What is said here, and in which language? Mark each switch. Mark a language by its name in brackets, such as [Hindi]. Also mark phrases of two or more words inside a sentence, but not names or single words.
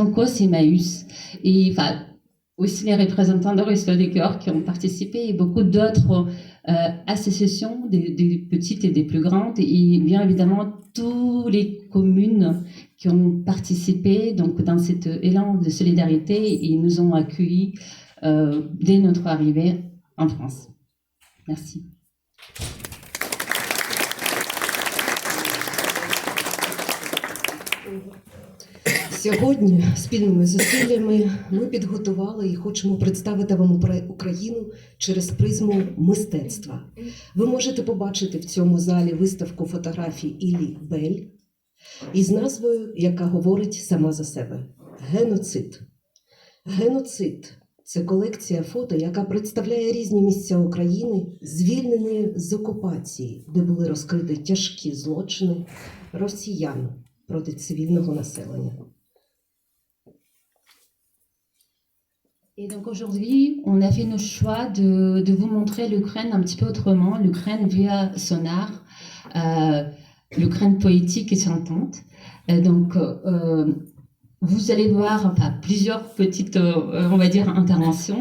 [French] COS et Emmaüs, et aussi les représentants de Resto des Cœurs qui ont participé, et beaucoup d'autres associations, des petites et des plus grandes, et bien évidemment toutes les communes qui ont participé donc, dans cet élan de solidarité et nous ont accueillis dès notre arrivée en France. Merci. [Ukrainian] Сьогодні спільними зусиллями ми підготували і хочемо представити вам Україну через призму мистецтва. Ви можете побачити в цьому залі виставку фотографій Іллі Бель із назвою, яка говорить сама за себе – «Геноцид». «Геноцид» – це колекція фото, яка представляє різні місця України, звільнені з окупації, де були розкриті тяжкі злочини росіян проти цивільного населення. [French] Et donc aujourd'hui, on a fait le choix de vous montrer l'Ukraine un petit peu autrement, l'Ukraine via son art, l'Ukraine poétique et chantante. Vous allez voir plusieurs petites, on va dire, interventions.